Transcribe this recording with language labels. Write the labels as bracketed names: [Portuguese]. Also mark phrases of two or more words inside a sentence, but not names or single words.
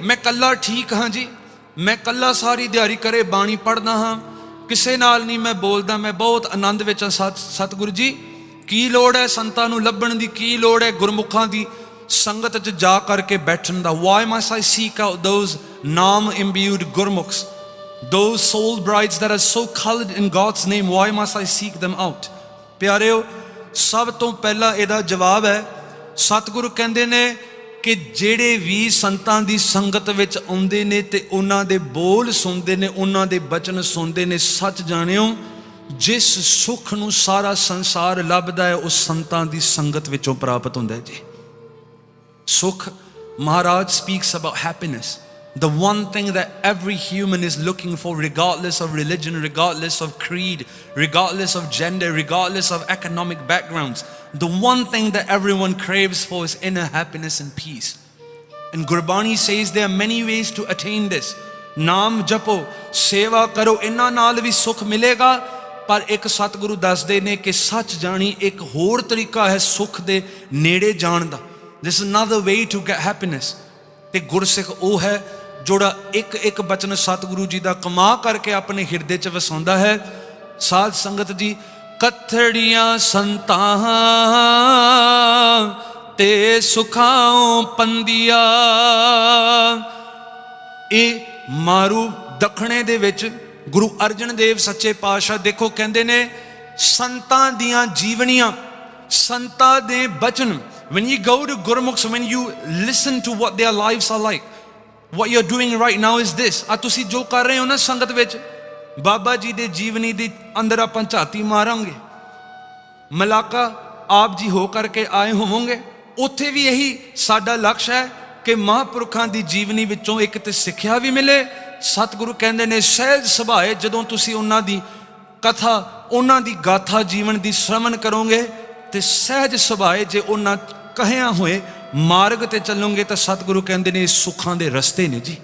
[Punjabi] ਮੈਂ ਕੱਲਾ ਠੀਕ ਹਾਂ ਜੀ, ਮੈਂ ਕੱਲਾ ਸਾਰੀ ਦਿਹਾੜੀ ਕਰੇ ਬਾਣੀ ਪੜ੍ਹਦਾ ਹਾਂ, ਕਿਸੇ ਨਾਲ ਨਹੀਂ ਮੈਂ ਬੋਲਦਾ, ਮੈਂ ਬਹੁਤ ਆਨੰਦ ਵਿੱਚ ਹਾਂ। ਸਤਿਗੁਰੂ ਜੀ ਕੀ ਲੋੜ ਹੈ ਸੰਤਾਂ ਨੂੰ ਲੱਭਣ ਦੀ? ਕੀ ਲੋੜ ਹੈ ਗੁਰਮੁਖਾਂ ਦੀ ਸੰਗਤ 'ਚ ਜਾ ਕਰਕੇ ਬੈਠਣ ਦਾ? [English] why must I seek out those naam imbued Gurmukhs, those soul brides that are so colored in God's name, why must I seek them out? [Punjabi] ਪਿਆਰਿਓ, ਸਭ ਤੋਂ ਪਹਿਲਾਂ ਇਹਦਾ ਜਵਾਬ ਹੈ ਸਤਿਗੁਰੂ ਕਹਿੰਦੇ ਨੇ ਕਿ ਜਿਹੜੇ ਵੀ ਸੰਤਾਂ ਦੀ ਸੰਗਤ ਵਿੱਚ ਆਉਂਦੇ ਨੇ ਤੇ ਉਹਨਾਂ ਦੇ ਬੋਲ ਸੁਣਦੇ ਨੇ, ਉਹਨਾਂ ਦੇ ਬਚਨ ਸੁਣਦੇ ਨੇ, ਸੱਚ ਜਾਣਿਓ ਜਿਸ ਸੁੱਖ ਨੂੰ ਸਾਰਾ ਸੰਸਾਰ ਲੱਭਦਾ ਹੈ ਉਹ ਸੰਤਾਂ ਦੀ ਸੰਗਤ ਵਿੱਚੋਂ ਪ੍ਰਾਪਤ ਹੁੰਦਾ ਹੈ ਜੀ। ਸੁੱਖ, ਮਹਾਰਾਜ [English] speaks about happiness, the one thing that every human is looking for, regardless of religion, regardless of creed, regardless of gender, regardless of economic backgrounds. The one thing that everyone craves for is inner happiness and peace. And Gurbani says there are many ways to attain this. [Punjabi] ਨਾਮ ਜਪੋ, ਸੇਵਾ ਕਰੋ, ਇਹਨਾਂ ਨਾਲ ਵੀ ਸੁੱਖ ਮਿਲੇਗਾ। ਪਰ ਇੱਕ ਸਤਿਗੁਰੂ ਦੱਸਦੇ ਨੇ ਕਿ ਸੱਚ ਜਾਣੀ ਇੱਕ ਹੋਰ ਤਰੀਕਾ ਹੈ ਸੁੱਖ ਦੇ ਨੇੜੇ ਜਾਣ ਦਾ। [English] This is another way to get happiness. [Punjabi] ਤੇ ਗੁਰਸਿੱਖ ਉਹ ਹੈ ਜਿਹੜਾ ਇੱਕ ਬਚਨ ਸਤਿਗੁਰੂ ਜੀ ਦਾ ਕਮਾ ਕਰਕੇ ਆਪਣੇ ਹਿਰਦੇ 'ਚ ਵਸਾਉਂਦਾ ਹੈ। ਸਾਧ ਸੰਗਤ ਜੀ, ਕਥੜੀਆਂ ਸੰਤਾਂ ਤੇ ਸੁਖਾਂ ਪੰਦੀਆਂ, ਇਹ ਮਾਰੂ ਦੱਖਣੇ ਦੇ ਵਿੱਚ ਗੁਰੂ ਅਰਜਨ ਦੇਵ ਸੱਚੇ ਪਾਤਸ਼ਾਹ ਦੇਖੋ ਕਹਿੰਦੇ ਨੇ ਸੰਤਾਂ ਦੀਆਂ ਜੀਵਨੀਆਂ, ਸੰਤਾਂ ਦੇ ਬਚਨ, [English] when you go to Gurmukhs, when you listen to what their lives are like, what you're doing right now is this. [Punjabi] ਆ ਤੁਸੀਂ ਜੋ ਕਰ ਰਹੇ ਹੋ ਨਾ ਸੰਗਤ ਵਿੱਚ, ਬਾਬਾ ਜੀ ਦੇ ਜੀਵਨੀ ਦੇ ਅੰਦਰ ਆਪਾਂ ਝਾਤੀ ਮਾਰਾਂਗੇ। ਮਲਾਕਾ ਆਪ ਜੀ ਹੋ ਕਰਕੇ ਆਏ ਹੋਵੋਗੇ, ਉੱਥੇ ਵੀ ਇਹੀ ਸਾਡਾ ਲਕਸ਼ ਹੈ ਕਿ ਮਹਾਂਪੁਰਖਾਂ ਦੀ ਜੀਵਨੀ ਵਿੱਚੋਂ ਇੱਕ ਤੇ ਸਿੱਖਿਆ ਵੀ ਮਿਲੇ। ਸਤਿਗੁਰੂ ਕਹਿੰਦੇ ਨੇ ਸਹਿਜ ਸੁਭਾਏ ਜਦੋਂ ਤੁਸੀਂ ਉਹਨਾਂ ਦੀ ਕਥਾ, ਉਹਨਾਂ ਦੀ ਗਾਥਾ ਜੀਵਨ ਦੀ ਸ਼ਰਵਣ ਕਰੋਗੇ ਤੇ ਸਹਿਜ ਸੁਭਾਏ ਜੇ ਉਹਨਾਂ ਕਹਿਆ ਹੋਏ ਮਾਰਗ ਤੇ ਚੱਲੋਗੇ ਤਾਂ ਸਤਿਗੁਰੂ ਕਹਿੰਦੇ ਨੇ ਸੁੱਖਾਂ ਦੇ ਰਸਤੇ ਨੇ ਜੀ।